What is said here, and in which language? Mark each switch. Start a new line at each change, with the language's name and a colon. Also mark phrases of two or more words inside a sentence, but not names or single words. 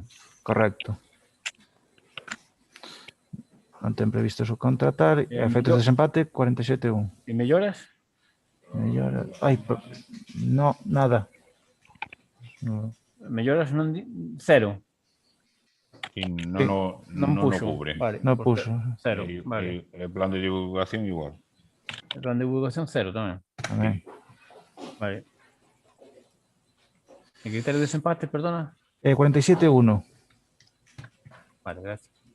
Spanish: Correcto.
Galician: Non ten previsto subcontratar.
Spanish: Efectos de desempate, 47,1. ¿Y melloras? Mellora. Ai, no, nada. No.
Galician: Melloras non cero.
Spanish: Y no
Galician: puxo.
Spanish: cubre. Vale, No pues puso. cero. El Vale. plan de divulgación igual. El plan de divulgación cero también.
Galician: Tamén.
Spanish: Vale. ¿El criterio de desempate, perdona? 47,1. Vale, gracias.